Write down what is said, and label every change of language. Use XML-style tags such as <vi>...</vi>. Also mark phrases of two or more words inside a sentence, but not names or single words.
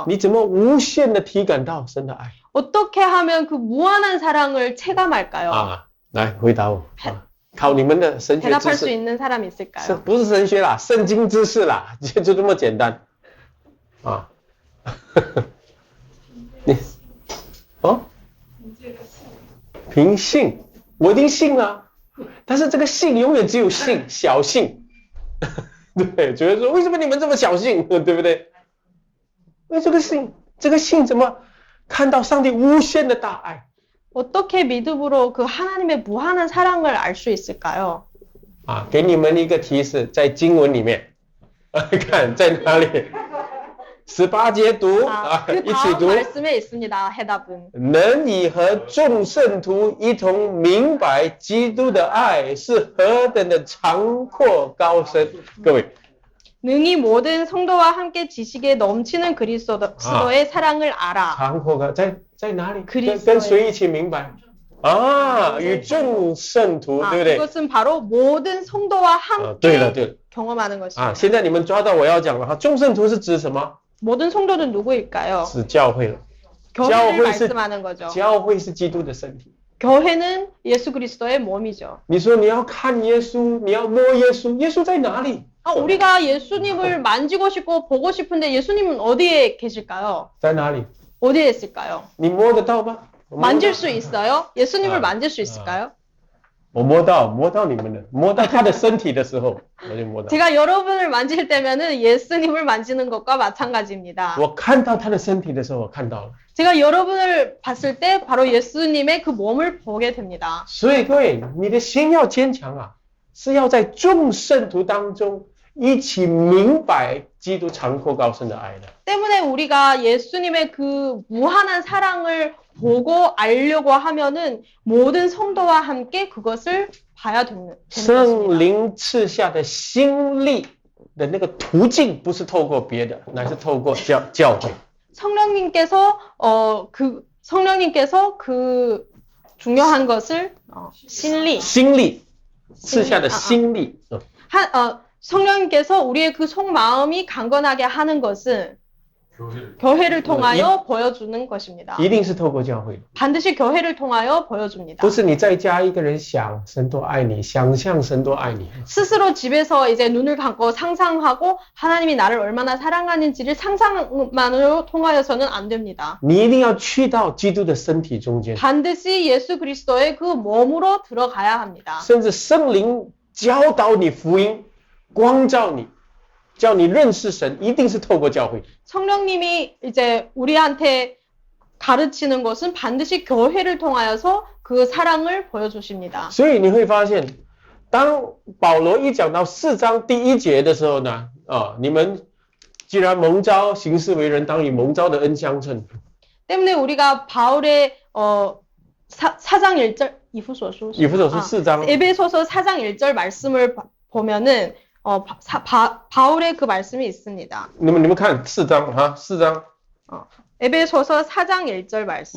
<zh>你怎么无限的体感到神的爱？</zh> <ko>어떻게 하면 그 무한한 사랑을 체감할까요?</ko> <zh>来回答我，考你们的神学知</zh> <ko>대답할 수</ko> <zh>识，</zh> <ko>있는 사람 있을까요?</ko> <zh>不是神学啦，圣经知识啦，就这么简单。你凭信，我已经信了，但是这个信永远只有信，小信。对，觉得说为什么你们这么小信，对不对？因为这个信怎么看到上帝无限的大爱？</zh> <ko>어떻게 믿음으로 그 하나님의 무한한 사랑을 알 수 있을까요?</ko> <zh>给你们一个提示，在经文里面，看在哪里？18节读</zh> <ko>그</ko> <zh>一起</zh> <ko>다음</ko> <zh>读。</zh> <ko>말씀에 있습니다. 해답은</ko> <zh>能以和众圣徒一同明白基督的爱是何等的长阔高深。各位，</zh> <ko>능히 모든 성도와 함께 지식에 넘치는 그리스도의 사랑을 알아.</ko> <zh>长阔高在哪里？</zh> <ko>그리스도의</ko> <zh>跟谁一起明白？与众圣徒，对不对？</zh> <ko>그것은 바로 모든 성도와</ko> <zh>对了</zh> <ko>함께 경험하는 것입니다.</ko> <zh>现在你们抓到我要讲了哈，众圣徒是指什么？</zh> <ko>모든 성도는 누구일까요?</ko> <zh>指教会了。</zh> <ko>교회를 말씀하는 거죠.</ko> <zh>教会是基督的身体。</zh> <ko>교회는 예수 그리스도의 몸이죠.</ko> <zh>你说你要看耶稣，你要摸耶稣，耶稣在哪里？</zh> <ko>우리가 예수님을 만지고 싶고 보고 싶은데 예수님은 어디에 계실까요?</ko> <zh>在哪里？</zh> <ko>어디에 있을까요?</ko> <zh>你摸得到吗？</zh> <ko>만질 수 있어요? 예수님을 만질 수 있을까요?</ko> <zh>我摸到你们了，摸到他的身体的时候，我就摸到。</zh> <ko>제가 여러분을 만질 때면은 예수님을 만지는 것과 마찬가지입니다.</ko> <zh>我看到他的身体的时候，我看到了。</zh> <ko>제가 여러분을 봤을 때 바로 예수님의 그 몸을 보게 됩니다.</ko> <zh>所以各位，你的心要坚强啊，是要在众圣徒当中一起明白基督长阔高深的爱的。</zh> <ko>때문에 우리가 예수님의 그 무한한 사랑을 보고 알려고 하면은 모든 성도와 함께 그것을 봐야 되는</ko> <zh>圣</zh> <ko>것입니다.</ko> <zh>灵赐下的心力的那个途径，不是透过别的，乃是透过教会。</zh> <ko>성령님께서 그 중요한 것을 신리</ko> <zh>心力赐下的心力。</zh> <ko>성령님께서 우리의 그 속마음이 강건하게 하는 것은 교회를 통하여 보여주는 것입니다.</ko> <zh>一定是透过教会，</zh> <ko>반드시 교회를 통하여 보여줍니다.</ko> <zh>不是你在家一个人想神多爱你，想象神多爱你。</zh> <ko>스스로 집에서 이제 눈을 감고 상상하고 하나님이 나를 얼마나 사랑하는지를 상상만으로 통하여서는 안 됩니다.</ko> <zh>你一定要去到基督的身体中间，</zh> <ko>반드시 예수 그리스도의 그 몸으로 들어가야 합니다.</ko> <zh>甚至圣灵教导你福音，光照你，叫你认识神，一定是透过教会。</zh> <ko>성령님이 이제 우리한테 가르치는 것은 반드시 교회를 통하여서 그 사랑을 보여주십니다.</ko> <zh>所以你会发现，当保罗一讲到4章第1节的时候呢，你们既然蒙召行事为人，当以蒙召的恩相称。</zh> <ko>때문에 우리가 바울의 4장 1절 이후서书 4장 에베소서 4장 1절 말씀을 보면은 바울의 그 말씀이 있습니다.</ko> <zh>你们看4章哈，4章。</zh> <ko>에베소서 4장 1절 말씀.</ko>